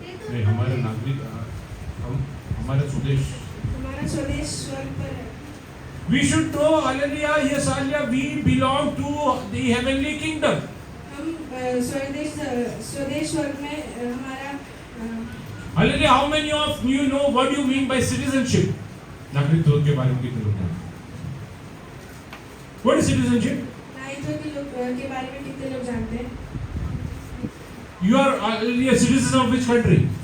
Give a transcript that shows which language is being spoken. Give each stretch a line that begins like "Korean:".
Hindi: नहीं, हमारे नागरिक हमारा स्वदेश हमारा स्वदेश स्वर्ग पर है.
English: We should know, hallelujah, yes, hallelujah, we belong to the heavenly kingdom.
Hindi: हम स्वदेश स्वर्ग में हमारा
English: Hallelujah, how many of you know what you mean by citizenship?
Hindi: नागरिकत्व के बारे में कितने लोग जानते हैं?
English: What is citizenship?
Hindi: नागरिकत्व के बारे में कितने लोग जानते हैं?
English: You are a citizen of which country?